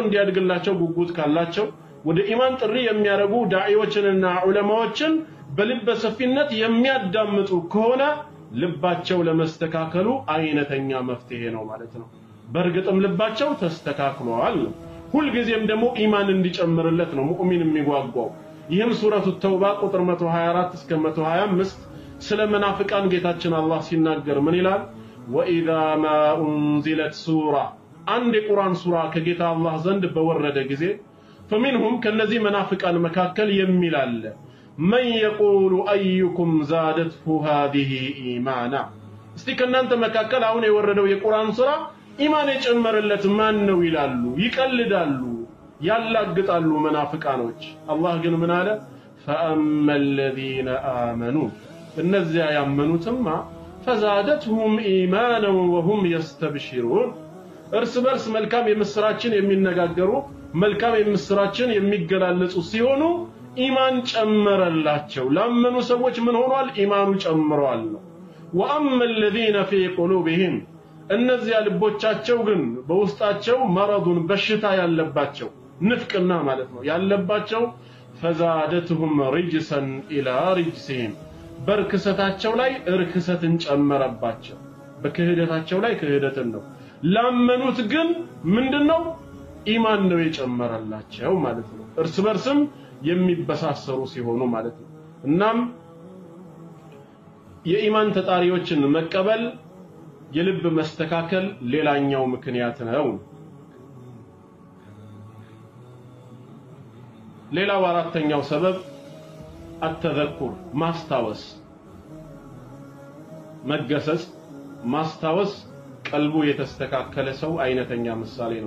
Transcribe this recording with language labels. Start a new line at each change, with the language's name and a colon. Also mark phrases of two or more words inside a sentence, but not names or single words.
Amharic: እንዲያድግላቸው ጉጉት ካላቸው ወደ ኢማን ጥሪ የሚያረጉ ዳዒዎችንና ዑለማዎችን በልበ ሰፊነት የሚያዳምጡ ከሆነ ልባቸው ለመስተካከሉ አይነተኛ መፍትሄ ነው ማለት ነው። በእርግጥም ልባቸው ተስተካክሏል። ሁሉ ጊዜም ደግሞ ኢማን እንዲጨምርለት ነው ሙእሚን የሚጓጓው። ይህም ሱረቱ ተውባ ቁጥር 124 እስከ 125 ስለ መናፍቃን ጌታችን አላህ ሲናገር ምን ይላል?
Arabic: وإذا ما أنزلت سورة
Amharic: አንድ የቁርአን ሱራ ከጌታ አላህ ዘንድ በወረደ ጊዜ فمنهم ከነዚህ መናፍቃን መካከል የሚል አለ
Arabic: من يقول ايكم زادته هذه ايمانا
Amharic: እስቲ ከናንተ መካከል አሁን የወረደው የቁርአን ሱራ ኢማን የጨመረለት ማን ነው ይላሉ፣ ይቀልዳሉ፣ ያላግጣሉ መናፍቃኖች። አላህ ግን ምን አለ?
Arabic: فأما الذين آمنوا
Amharic: እነዚያ ያመኑትማ
Arabic: فزادتهم ايمانا وهم يستبشرون
Amharic: እርስ በርስ መልካም የምስራችን የሚነጋገሩ መልካም የምስራችን የሚገላለጹ ሲሆኑ ኢማን ጨመረላቸው። ላመኑ ሰዎች ምን ሆኗል? ኢማኑ ጨምሯል ነው።
Arabic: وأما الذين في قلوبهم
Amharic: እነዚያ ልቦቻቸው ግን በውስጣቸው መረዱን በሽታ ያለባቸው ንፍቅና ማለት ነው ያለባቸው
Arabic: فزادتهم رجسا إلى رجسهم
Amharic: በርክሰታቸው ላይ እርክሰትን ጨመረባቸው። በክህደታቸው ላይ ክህደትን ነው። ላመኑት ግን ምንድነው? ኢማን ነው የጨመረላቸው ማለት ነው። እርስ በርስም የሚበሳሰሩ ሲሆኑ ማለት ነው። እናም የኢማን ተጣሪዎችን መቀበል የልብ መስተካከል ሌላኛው ምክንያት ነው። ሌላው አራተኛው ሰበብ አተዘኩር ማስታወስ፣ መገሰጽ፣ ማስታወስ ቀልቡ የተስተካከለ ሰው አይነተኛ ምሳሌ ነው።